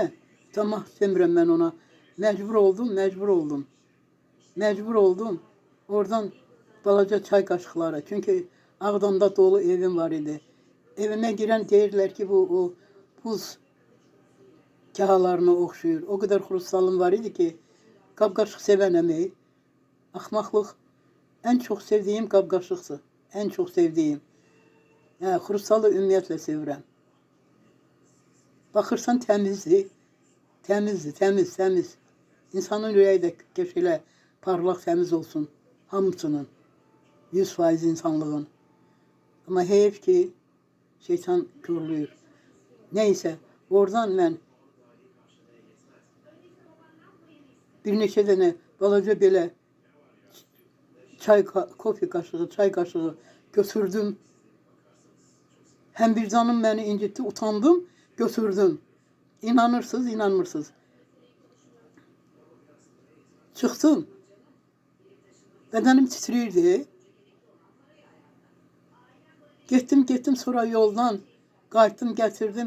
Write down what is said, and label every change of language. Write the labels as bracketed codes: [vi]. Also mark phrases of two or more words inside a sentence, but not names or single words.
[az] Tamah demirəm mən ona. Məcbur oldum. Oradan balaca çay qaşıqları. Çünki Ağdamda dolu evim var idi. Evime girən deyirlər ki, bu o buz kahalarına oxşuyur. [tr] O kadar [az] xrustalım var idi ki, qab-qaşıq sevənəm. Axmaqlıq. [tr] En çok sevdiğim qab-qaşıqdır. En çok sevdiğim. [az] Xrustalı ümumiyyətlə sevirəm. Baxırsan təmizdir. Təmiz. İnsanın ürəyi də keşilə parlaq, təmiz olsun. Hamısının. 100% insanlığın. Ama heyif ki şeytan körlüyür. Neyse, oradan mən bir neçə dənə balaca belə kofi kaşığı, çay kaşığı götürdüm. [tr] Hem bir canım beni incitti, utandım, götürdüm. [az] İnanırsınız, inanmırsınız. [tr] Çıktım. Bedenim titriyirdi. [az] Getdim sonra yoldan qayıtdım, getirdim.